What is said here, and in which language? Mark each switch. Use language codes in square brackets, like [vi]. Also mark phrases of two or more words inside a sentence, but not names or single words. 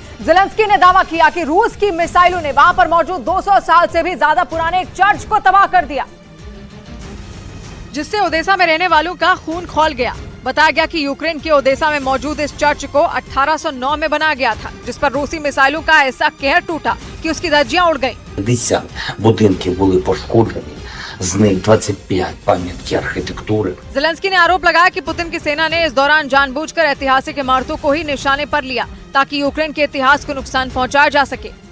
[hi] जेलेंस्की ने दावा किया कि रूस की मिसाइलों ने वहां पर मौजूद 200 साल से भी ज्यादा पुराने एक चर्च को तबाह कर दिया, जिससे ओदेसा में रहने वालों का खून खौल गया। बताया गया कि यूक्रेन के ओदेसा में मौजूद इस चर्च को 1809 में बनाया गया था, जिस पर रूसी मिसाइलों का ऐसा कहर टूटा कि उसकी धज्जियां उड़ गईं। [uk] 50 будинки були пошкоджені, з них 25 пам'ятки архітектури. [hi] जेलेंस्की ने आरोप लगाया कि पुतिन की सेना ने इस दौरान जानबूझकर ऐतिहासिक इमारतों को ही निशाने पर लिया, ताकि यूक्रेन के इतिहास को नुकसान पहुंचाया जा सके।